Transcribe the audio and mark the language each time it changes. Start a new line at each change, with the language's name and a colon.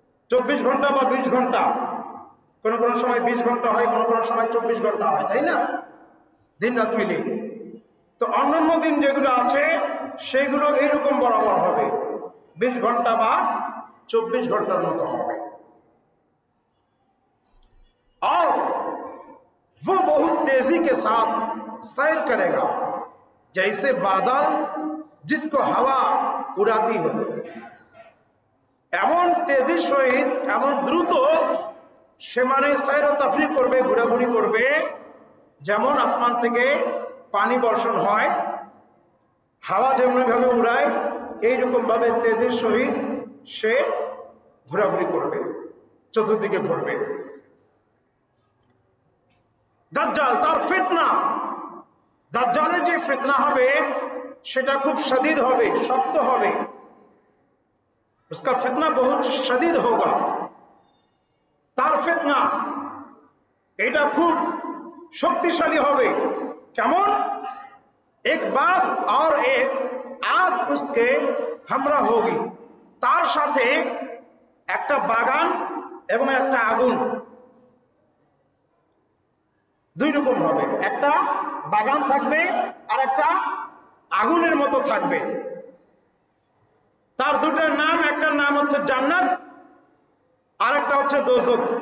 Bangla: 24 ঘন্টা বা 20 ঘন্টা, কোনো কোনো সময় 20 ঘন্টা হয়, কোনো কোনো সময় 24 ঘন্টা হয়, তাই না? দিন রাত মিলিয়ে। তো অন্যান্য দিন যেগুলো আছে সেগুলো এইরকম বরাবর হবে, 20 ঘন্টা বা 24 ঘন্টার মতো হবে।
Hindi: और वो बहुत तेजी के साथ सैर करेगा जैसे बादल जिसको हवा उड़ाती हो।
Bangla: এমন তেজির সহিত, এমন দ্রুত সে মানে সৈর তাফরি করবে, ঘোরাঘুরি করবে, যেমন আসমান থেকে পানি বর্ষণ হয়, হাওয়া যেমন ভাবে উড়ায়, এইরকম ভাবে তেজির সহিত সে ঘোরাঘুরি করবে, চতুর্দিকে ঘুরবে। দাজ্জাল, তার ফিতনা, দাজ্জালের যে ফিতনা হবে সেটা খুব শদীদ হবে, শক্ত হবে।
Hindi: उसका फितना बहुत शदीद होगा।
Bangla: তার ফিতনা এটা খুব শক্তিশালী হবে। কেমন?
Hindi: एक बात और एक आग उसके हमरा होगी।
Bangla: তার সাথে একটা বাগান এবং একটা আগুন, দুই রকম হবে। একটা বাগান থাকবে আর একটা আগুনের মতো থাকবে। তার দুটার নাম, একটার নাম হচ্ছে জান্নাত আর একটা হচ্ছে দোজখ।